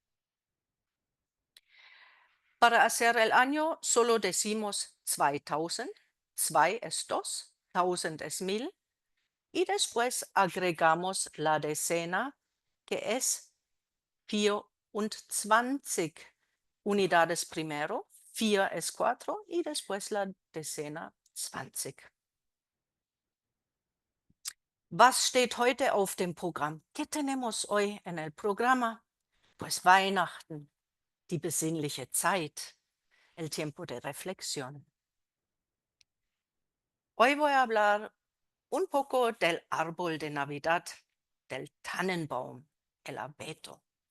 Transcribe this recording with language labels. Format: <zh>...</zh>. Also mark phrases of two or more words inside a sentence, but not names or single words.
<es>Para hacer el año solo decimos 2000, 2 es 2, 1000 es 1000 y después agregamos la decena que es 24 unidades primero, 4 es 4 y después la decena 20.</es> <de>Was steht heute auf dem Programm?</de> <es>¿Qué tenemos hoy en el programa?</es> <de>Pues Weihnachten, die besinnliche Zeit,</de> <es>el tiempo de reflexión. Hoy voy a hablar un poco del árbol de Navidad, del Tannenbaum, el abeto.</es>